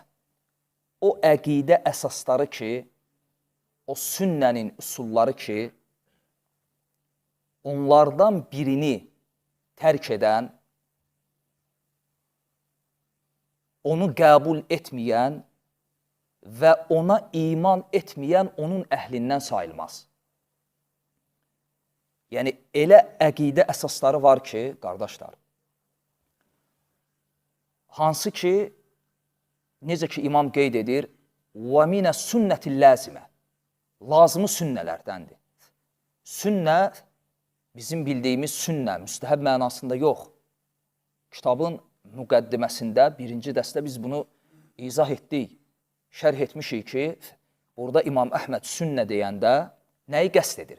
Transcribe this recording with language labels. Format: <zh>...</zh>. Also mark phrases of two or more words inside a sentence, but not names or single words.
<az>O əqidə əsasları ki, o sünnənin üsulları ki, onlardan birini tərk edən, onu qəbul etməyən və ona iman etməyən onun əhlindən sayılmaz. Yəni, elə əqidə əsasları var ki, qardaşlar, hansı ki, necə ki imam qeyd edir,</az> <ar>وَمِنَ السُنَّةِ اللَّازِمَةِ</ar> <az>lazımı sünnələrdəndir. Sünnə, bizim bildiyimiz sünnə, müstəhəb mənasında yox. Kitabın müqəddiməsində, 1-ci dərsdə biz bunu izah etdik, şərh etmişik ki, burada İmam Əhməd sünnə deyəndə nəyi qəsd edir?</az>